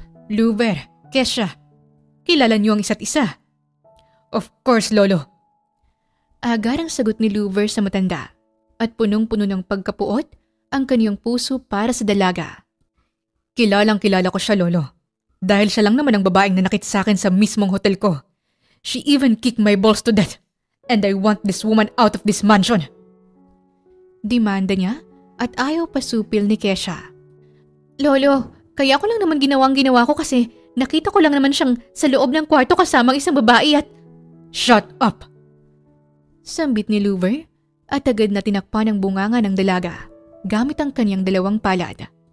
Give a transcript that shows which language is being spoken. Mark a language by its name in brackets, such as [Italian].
[Filipino] Louver, Kesha, kilala niyo ang isa't isa. [English] Of course, Lolo. [Filipino] Agarang sagot ni Louver sa matanda at punong-puno ng pagkapuot ang kaniyang puso para sa dalaga. Kilalang-kilala ko siya, Lolo. Dahil siya lang naman ang babaeng nanakit sa akin sa mismong hotel ko. [English] She even kicked my balls to death. And I want this woman out of this mansion. [Filipino] Demanda niya at ayaw pasupil ni Kesha. Lolo, kaya ko lang naman ginawa ko kasi nakita ko lang naman siyang sa loob ng kwarto kasama ang isang babae at… [English] Shut up! [Filipino] Sambit ni Louver at agad na tinakpan ang bunganga ng dalaga gamit ang kanyang dalawang palad.